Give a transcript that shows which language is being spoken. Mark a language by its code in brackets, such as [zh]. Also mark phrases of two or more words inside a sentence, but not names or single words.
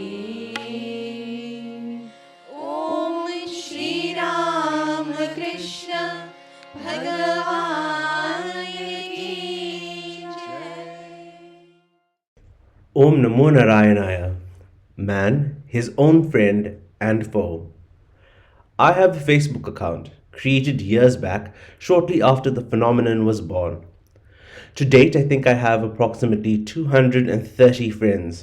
[hi] ओम श्री राम कृष्ण भगवान की जय। [sa] ओम् नमो नारायणाय. [en] Man, his own friend and foe. I have a Facebook account created years back, shortly after the phenomenon was born. To date, I think I have approximately 230 friends.